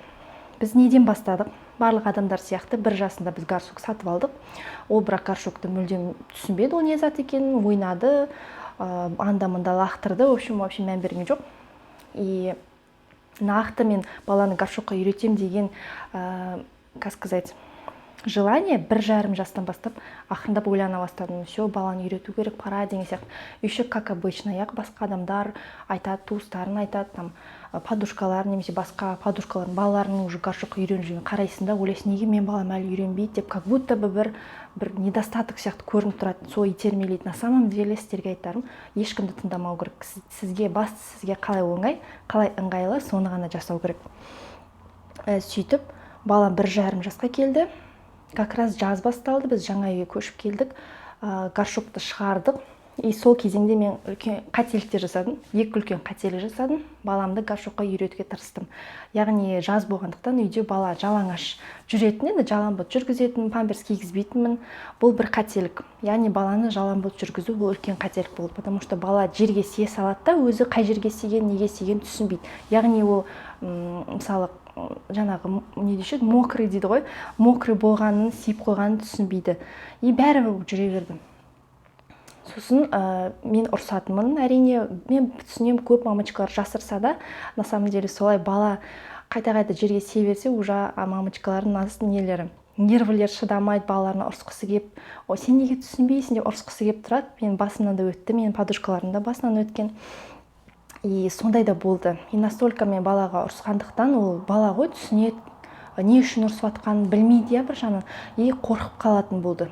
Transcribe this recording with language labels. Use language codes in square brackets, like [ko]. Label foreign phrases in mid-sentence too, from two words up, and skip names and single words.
[kk] Біз неден бастадық? Барлық адамдар сияқты 1 жасында біз горшок сатып алдық. Ол бірақ горшокты мүлдем түсінбеді, ол не зат екенін, ойнады, анда-мында лақтырды, [ru] в общем, [kk] мән берген жоқ. И нақты мен баланы горшокқа үйретем деген, [ru] как сказать, желание [kk] 1,5 жастан бастап ақырындап ойлана бастадым. Все, баланы үйрету керек, пора деген сияқты. [ru] Еще как обычно, [kk] басқа адамдар айтады, туыстарын айтады, там подушкалар немесе басқа подушкалар балаларының уже горшокқа үйреніп жүрген қарайсың да, ойлайсың, неге мен балам әлі үйренбейді деп, [ru] как будто бы [kk] бір недостаток сияқты көрініп тұрады, сол итермелейді. [ru] На самом деле [kk] сіздерге айтарым, ешкімді тыңдамау керек. Сізге қалай оңай, қалай ыңғайлы, соны ғана жасау керек. Сөйтіп балам 1,5 жасқа келді. [ru] Как раз [kk] жаз басталды, біз жаңа үйге көшіп келдік, горшокты шығардық. И сол кезеңде мен үлкен қателіктер жасадым, 2 үлкен қателік жасадым. Баламды горшокқа үйретуге тырыстым. Яғни жаз болғандықтан үйде бала жалаңаш жүретін еді, жалаңбұт жүргізетін, памперс кигізбейтінмін. Бұл бір қателік. Яғни баланы жалаңбұт жүргізу бұл үлкен қателік болды, [ru] потому что [kk] бала жерге сие салады да, өзі қай жерге сиген, неге сиген түсінбейді. Яғни ол мысалы жаңағы не дешеді, мокрый дейді ғой, мокрый болғанын, сиіп қойғанын түсінбейді. И бәрібір жүре бердім. Сосын мен ұрсатынмын, әрине, мен түсінем, көп мамочкалар жасырса да, [ru] на самом деле [kk] солай бала қайта-қайта жерге сие берсе, уже мамочкалардың нервілер шыдамайды, балаларына ұрсқысы кеп, сен неге түсінбейсің деп ұрсқысы кеп тұрады. Мен басымнан да өтті, менің подушкаларым да басынан өткен. И сондай да болды. [ru] И настолько [kk] мен балаға ұрсқандықтан, ол бала ғой, түсінеді, не үшін ұрсып жатқанын білмейді, бір жағынан, и қорқып қалатын болды.